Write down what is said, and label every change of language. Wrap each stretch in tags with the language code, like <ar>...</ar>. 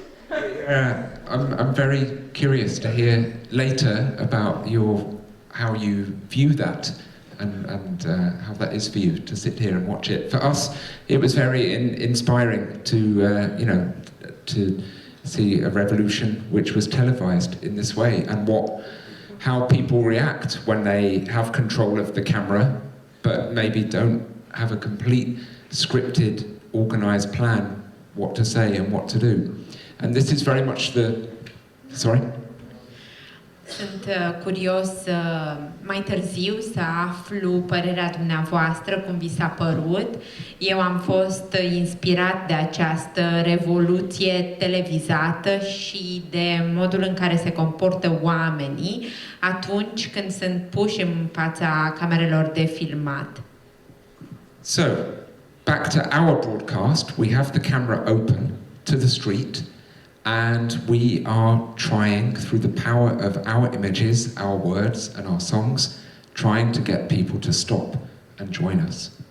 <en>I'm very curious to hear later about how you view that and how that is for you to sit here and watch it. For us, it was very inspiring to to see a revolution which was televised in this way, and how people react when they have control of the camera, but maybe don't have a complete scripted, organised plan what to say and what to do. And this is very much Sorry?</en> <ro>Sunt curios mai târziu să aflu părerea dumneavoastră, cum vi s-a părut. Eu am fost inspirat de această revoluție televizată și de modul în care se comportă oamenii atunci când sunt puși în fața camerelor de filmat.</ro> <en>So, back to our broadcast, we have the camera open to the street, and we are trying, through the power of our images, our words and our songs, trying to get people to stop and join us.</en>